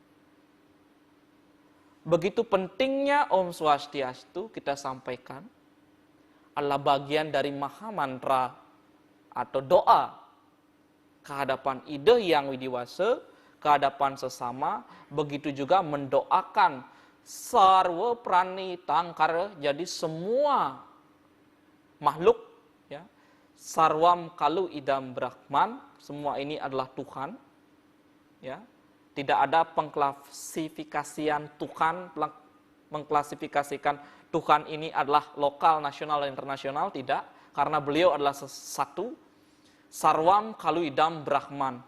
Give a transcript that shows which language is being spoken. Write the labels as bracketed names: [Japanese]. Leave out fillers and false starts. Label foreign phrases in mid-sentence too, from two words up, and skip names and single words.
[Indonesian] Begitu pentingnya Om Swastiastu kita sampaikan adalah bagian dari maha mantra atau doa kehadapan ide yang widiwasa, kehadapan sesama, begitu juga mendoakan [Sanskrit] sarwa prani [Indonesian] tangkar, jadi semua makhluk ya, [Sanskrit] sarwam kalu idam Brahman, [Indonesian] semua ini adalah Tuhan ya. Tidak ada pengklasifikasian Tuhan, mengklasifikasikan Tuhan ini adalah lokal, nasional, dan internasional, tidak. Karena beliau adalah satu, [Sanskrit] sarwam kalu idam Brahman.